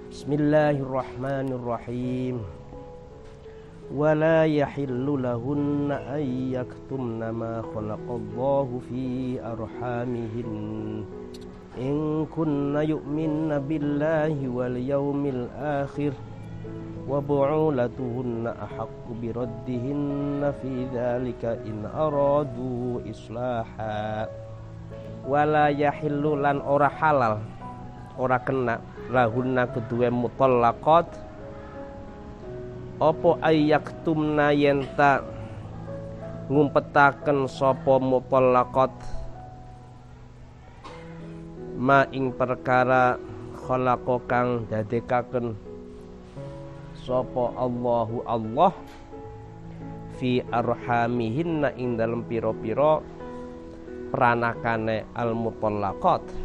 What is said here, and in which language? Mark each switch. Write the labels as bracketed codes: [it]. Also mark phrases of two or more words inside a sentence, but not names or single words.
[ar] بسم الله الرحمن الرحيم ولا يحل لهن أن يكتمن ما خلق الله في أرحامهن إن كن يؤمن بالله واليوم الآخر وبعولتهن أحق بردهن في ذلك إن أرادوا إصلاحا. ولا يحل [jv] lan ora halal, ora kena lahunna kedue mutallaqat apa ayyaktumna yenta ngumpetaken sapa mutallaqat ma ing perkara khalaqa kang dadekaken sapa Allahu Allah [ar] في أرحامهن [jv] ing dalem pira-pira pranakane [ar] المطلقات.